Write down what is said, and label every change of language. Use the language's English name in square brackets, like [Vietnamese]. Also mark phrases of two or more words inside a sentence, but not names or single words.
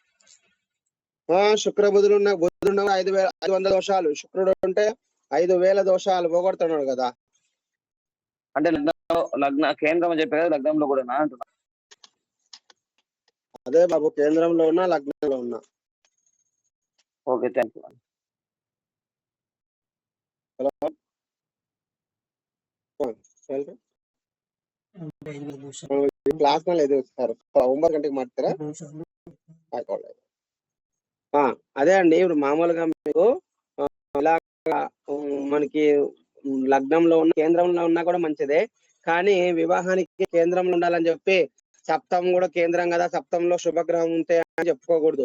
[Telugu] శుక్ర బుధుడు 5,500 దోషాలు, శుక్రుడు ఉంటే 5,000 దోషాలు పోగొడుతున్నాడు కదా. అంటే లగ్న కేంద్రం అని చెప్పే కదా, లగ్నంలో కూడా అంటున్నా. అదే బాబు, కేంద్రంలో ఉన్నా లగ్నంలో ఉన్నా. [English] okay, thank you. [Telugu] హలో, [Kannada] ಕ್ಲಾಸ್ ನಲ್ಲಿ ಇದು ಸರ್ 9 ಗಂಟೆಗೆ ಮಾಡ್ತೀರಾ? [Telugu] అదే అండి, ఇప్పుడు మామూలుగా మీకు ఇలా మనకి లగ్నంలో ఉన్న కేంద్రంలో ఉన్నా కూడా మంచిదే, కానీ వివాహానికి కేంద్రంలో ఉండాలని చెప్పి సప్తం కూడా కేంద్రం కదా, సప్తంలో శుభగ్రహం ఉంటే అని చెప్పుకోకూడదు.